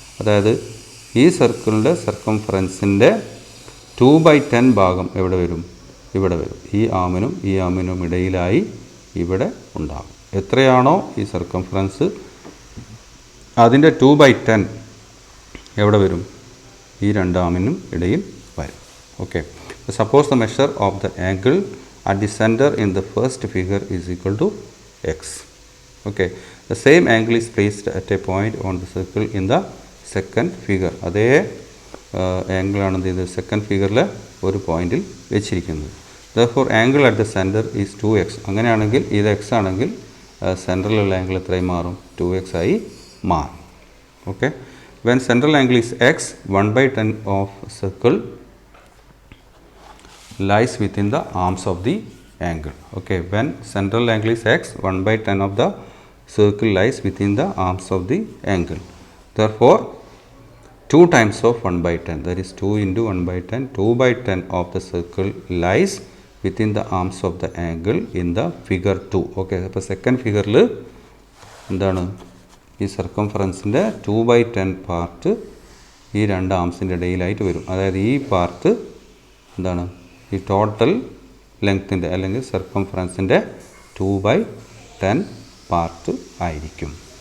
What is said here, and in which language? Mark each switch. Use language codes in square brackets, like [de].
[ml] അതായത് ഈ സർക്കിളിൻ്റെ സർക്കംഫറൻസിൻ്റെ 2/10 ഭാഗം എവിടെ വരും? ഇവിടെ വരും. ഈ ആമിനും ഇടയിലായി ഇവിടെ ഉണ്ടാകും. എത്രയാണോ ഈ സർക്കംഫറൻസ് അതിൻ്റെ 2/10 എവിടെ വരും? ഈ രണ്ട് ആമിനും ഇടയിൽ വരും. [en] Okay, suppose the measure of the angle at the center in the first figure is equal to x. Okay, the same angle is placed at a point on the circle in the second figure. [ml] അതേ angle ആണ് ഇത് second ഫിഗറിൽ ഒരു പോയിന്റിൽ വെച്ചിരിക്കുന്നത്. [en] therefore angle at the center is 2x. [ml] അങ്ങനെയാണെങ്കിൽ ഇത് x ആണെങ്കിൽ സെൻട്രലുള്ള ആംഗിൾ എത്രയായി മാറും? 2x ആയി മാറും. [en] Okay, when central angle is x, 1/10 of circle lies within the arms of the angle. Okay, when central angle is x, 1/10 of the circle lies within the arms of the angle. Therefore 2 times of 1/10, that is 2 into 1/10, 2/10 of the circle lies within the arms of the angle in the figure 2. [ml] Okay, അപ്പോൾ second ഫിഗറിൽ എന്താണ് ഈ സർക്കംഫറൻസിൻ്റെ 2/10 part ഈ രണ്ട് ആംസിൻ്റെ ഇടയിലായിട്ട് വരും. അതായത് ഈ part എന്താണ് ഈ ടോട്ടൽ ലെങ്ത്തിൻ്റെ അല്ലെങ്കിൽ സർക്കംഫറൻസിൻ്റെ 2/10 പാർട്ട് ആയിരിക്കും.